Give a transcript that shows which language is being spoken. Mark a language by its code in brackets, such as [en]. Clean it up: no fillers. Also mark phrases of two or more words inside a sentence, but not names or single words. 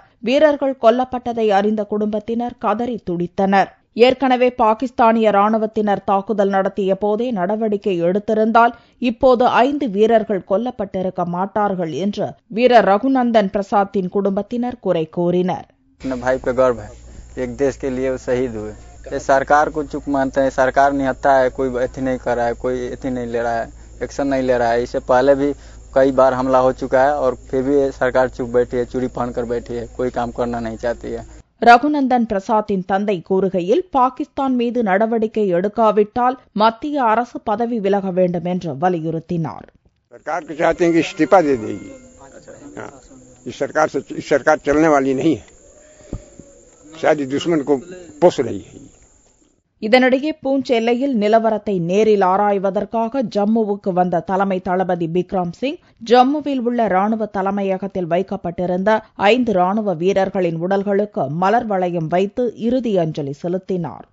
[ta] வீரர்கள் கொல்லப்பட்டதை அறிந்த குடும்பத்தினர் கதறி துடித்தனர். ஏற்கனவே பாகிஸ்தானிய ராணுவத்தினர் தாக்குதல் நடத்திய போதே நடவடிக்கை எடுத்திருந்தால் இப்போது 5 வீரர்கள் கொல்லப்பட்டிருக்க மாட்டார்கள் என்று வீரர் ரகுநந்தன் பிரசாத்தின் குடும்பத்தினர் குறை கூறினர். [hi] भाई पे गर्व है, एक देश के लिए वो शहीद हुए. ये सरकार को चुप मानते हैं, सरकार निहत्था है, कोई एथी नहीं कर रहा है, कोई एथी नहीं ले रहा है, एक्शन नहीं ले रहा है. इससे पहले भी कई बार हमला हो चुका है और फिर भी सरकार चुप बैठी है, चूड़ी फान कर बैठी है, कोई काम करना नहीं चाहती है. [ta] ரகுநந்தன் பிரசாத்தின் தந்தை கூறுகையில், பாகிஸ்தான் மீது நடவடிக்கை எடுக்காவிட்டால் மத்திய அரசு பதவி விலக வேண்டும் என்று வலியுறுத்தினார். [hi] सरकार को चाहते हैं कि इस्तीफा दे देगी. इस सरकार चलने वाली नहीं है, शायद दुश्मन को पोस रही है. [ta] இதனிடையே பூஞ்ச் எல்லையில் நிலவரத்தை நேரில் ஆராய்வதற்காக ஜம்முவுக்கு வந்த தலைமை தளபதி பிக்ரம் சிங் ஜம்முவில் உள்ள ராணுவ தலைமையகத்தில் வைக்கப்பட்டிருந்த 5 ராணுவ வீரர்களின் உடல்களுக்கு மலர் வளையம் வைத்து இறுதி அஞ்சலி செலுத்தினார்.